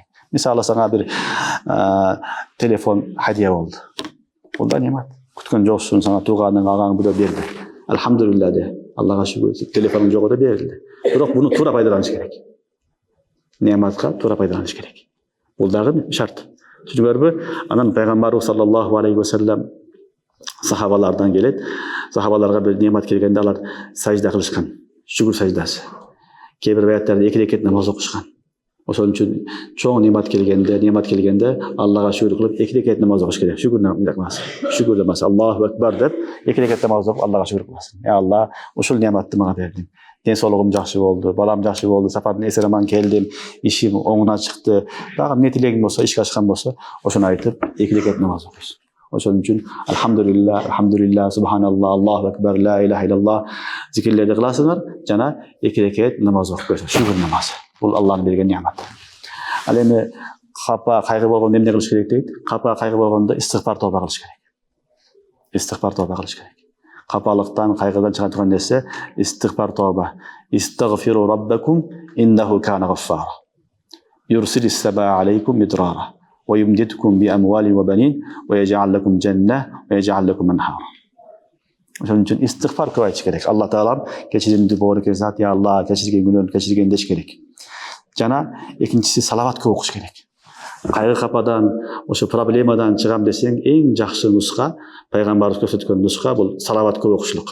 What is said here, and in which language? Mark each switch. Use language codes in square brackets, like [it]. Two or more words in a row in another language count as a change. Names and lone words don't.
[ky] Мисалы сага бир телефон хадия болду. Бул да неамат. Күткөн жоксуң, сага тууганың, агаң бирөө берди. Алхамдулилlah де. Аллага шүгүр. Телефонуң жок да берилди. Бирок буну туура пайдаланыш керек. Неаматка туура пайдаланыш керек. Бул дагы шарт. Түшүнүңөрбү? Анан пайгамбарыбыз [ar] صلى الله عليه وسلم [ky] сахабалардан келет. Сахабаларга бир неамат келгенде алар сажда кылышкан. Шүгүр саждасы. Кээ бир аяттарда 2 рекет намаз окушкан. Ошон үчүн чоң неамат келгенде Аллага шүгүр кылып 2 рекет намаз окуш керек. Шүгүр намаз. [ar] الله أكبر [ky] деп 2 рекет намаз окуп Аллага шүгүр кыласың. Алла, ушул неаматты мага бердиң. Ден соолугум жакшы болду, балам жакшы болду, сапардын эсереман келдим, ишим оңуна чыкты. Дагы эмне тилегиң болсо, ишке ашкан болсо, ошону айтып 2 рекет намаз окуйсуң. Ошон үчүн [ar] الحمد لله، سبحان الله، الله أكبر، لا إله إلا الله [ky] зикирлерди кыласыңар, жана 2 рекет намаз окуп койсуң. Шүгүр намазы. Бул Алланын берген неаматы. Ал эми капа, кайгы болгондо эмне кылыш керек дейт? Капа, кайгы болгондо истигфар тобо кылыш керек. Капалыктан, кайгыдан чыга турган нерсе истигфар тобо. [ar] استغفروا ربكم إنه كان غفارا. يرسل السماء عليكم مدرارا ويمددكم بأموال وبنين ويجعل لكم جنة ويجعل لكم أنهارا. [ky] Ошон үчүн истигфар көп айтыш керек. Алла таалам кечиримди боорукер зат, я Алла, кечирген күнөөмдү кечирген деш керек. Жана экинчиси салават көп окуш керек. Кайгы кападан, ошо проблемадан чыгам десең, эң жакшы нуска, пайгамбарыбыз көрсөткөн нуска бул салават көп окушлук.